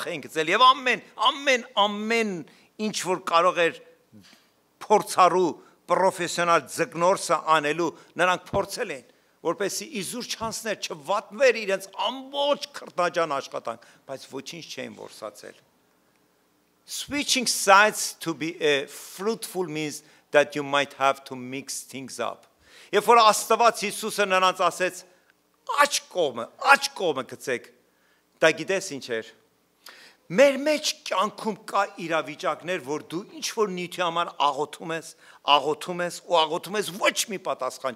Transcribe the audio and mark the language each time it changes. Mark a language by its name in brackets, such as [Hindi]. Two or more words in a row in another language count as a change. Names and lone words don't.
[Armenian] էին գցել եւ ամեն ինչ որ կարող էր փորձառու պրոֆեսիոնալ ձկնորսը անելու, նրանք փորձել են, որպեսզի իզուր չանցներ, չվատնվեր իրենց ամբողջ քրտնաջան աշխատանք, բայց ոչինչ չէին որսացել։ [English] Switching sides to be fruitful means that you might have to mix things up. [Armenian] Երբ որ Աստված Հիսուսը նրանց ասեց աջ կողմը գցեք, դա գիտես ինչ էր։ Մեր մեջ կյանքում կա իրավիճակներ, որ դու ինչ որ նյութի համար աղոթում ես, ոչ մի պատասխան